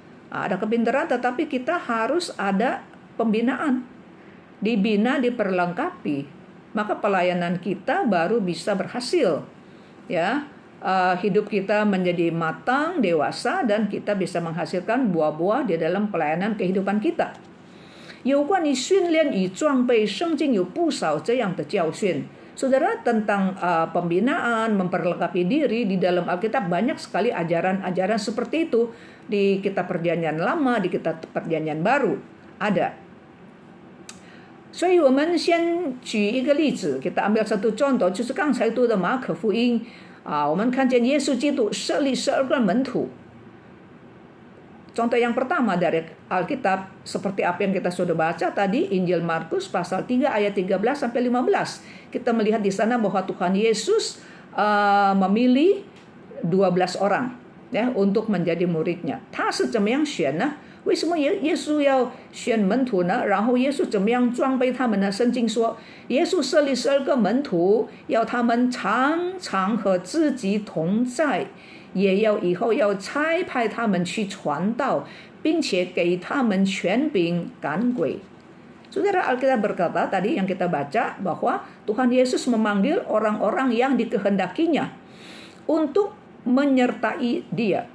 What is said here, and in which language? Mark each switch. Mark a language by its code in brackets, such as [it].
[id] Ada kepintaran, tetapi kita harus ada pembinaan, dibina, diperlengkapi, maka pelayanan kita baru bisa berhasil, ya. Hidup kita menjadi matang, dewasa, dan kita bisa menghasilkan buah-buah di dalam pelayanan kehidupan kita. [zh] 有关于训练与装备，圣经有不少这样的教训。 [id] Saudara, tentang pembinaan, memperlengkapi diri, di dalam Alkitab banyak sekali ajaran-ajaran seperti itu. Di kitab Perjanjian Lama, di kitab Perjanjian Baru ada. [zh] 所以我们先举一个例子， [id] kita ambil satu contoh， [zh] 就是刚才读的马可福音我们看见耶稣基督设立12个门徒。 [id] Contoh yang pertama dari Alkitab seperti apa yang kita sudah baca tadi, Injil Markus pasal 3 ayat 13 sampai 15. Kita melihat di sana bahwa Tuhan Yesus memilih 12 orang ya untuk menjadi muridnya. [zh] 他是怎么样选呢？为什么耶稣要选门徒呢？然后耶稣怎么样装备他们呢？圣经说，耶稣设立12个门徒，要他们常常和自己同在。也要以后要差派他们去传道，并且给他们权柄赶鬼。 [id] Saudara, Alkitab berkata tadi yang kita baca bahwa Tuhan Yesus memanggil orang-orang yang dikehendakinya untuk menyertai dia.